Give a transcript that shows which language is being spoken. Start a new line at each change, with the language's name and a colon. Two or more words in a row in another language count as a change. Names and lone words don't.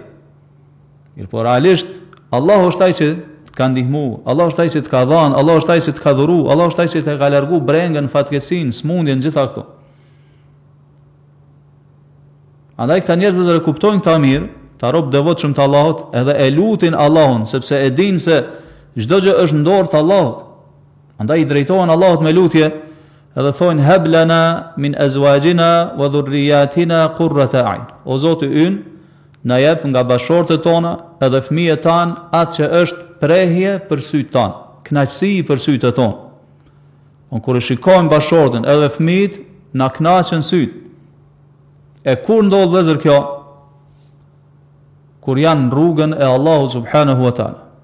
Albanian: Mirë, por realisht Allahu është ai që të ka ndihmu, Allahu është ai që të ka dhënë, Allahu është ai që të ka dhuru, Allahu është ai që të ka largu brengën, fatkeqësinë, smundjen, gjitha këto. Andaj këta njerëz që kuptojnë këta mirë, ta rob devotshëm të Allahut, edhe e lutin Allahun, sepse e dinë se çdo gjë është në dorë të Allahut. Andaj i drejtohen Allahut me lutje, edhe thonë
Arabic: هب لنا من أزواجنا وذرياتنا قرة أعين.
Albanian: O Zoti ynë, na jep nga bashortët tona edhe fëmijët tan atë që është prehje për sytë tan, kënaqësi për sytë ton. Kur e shikojmë bashortën edhe fëmijët na kënaqen sytë. E kur ndodh vëllezër kjo? Kur janë në rrugën e Allahut
Arabic: سبحانه وتعالى.